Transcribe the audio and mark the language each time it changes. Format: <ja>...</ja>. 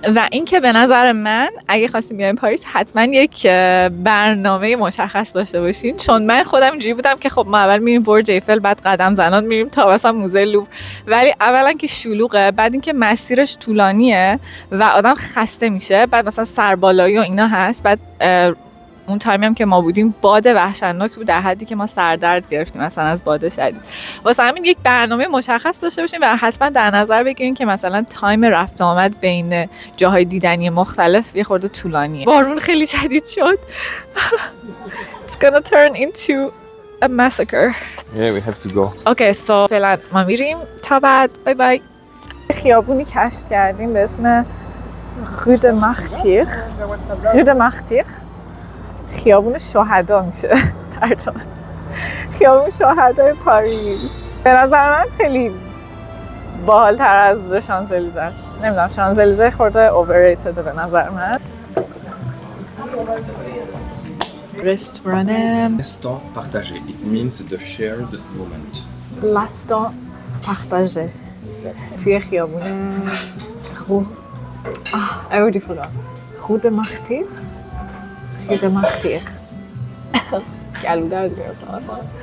<fa>و اینکه به نظر من اگه خواستیم بیایم پاریس حتما یک برنامه مشخص داشته باشین چون من خودم اینجوری بودم که خب ما اول میریم برج ایفل بعد قدم زنان میریم تا مثلا موزه لوور، ولی اولا که شلوغه، بعد اینکه مسیرش طولانیه و آدم خسته میشه، بعد مثلا سربالایی و اینا هست، بعد اون تایمی هم که ما بودیم باد وحشتناک بود در حدی که ما سردرد گرفتیم مثلا از باد شدید. واسه همین یک برنامه مشخص داشته باشین و حتما در نظر بگیرین که مثلا تایم رفت آمد بین جاهای دیدنی مختلف یه خورده طولانیه. بارون خیلی شدید شد.</fa> <en>It's gonna turn into a massacre. Yeah, we have to go. Okay, so</en> <fa>فعلا ما میریم تا بعد. بای بای. خیابونی کشف کردیم به اسم خود مختیر. خود مختیر. خیابون شهدا میشه ترجمهش. خیابون شهدای پاریس. به نظر من خیلی باحال‌تر از شانزلیزه است. نمیدونم، شانزلیزه خورده اوورریتد به نظر من. رستوران</fa> <fr>L'instant partagé.</fr> <en>It means the shared moment.</en> <fa>لاستان پختاژه توی خیابون</fa> <en>I already forgot.</en> <fa>خود مختیر. خود مختیر. گلو درد گرفتم اصلا.</fa>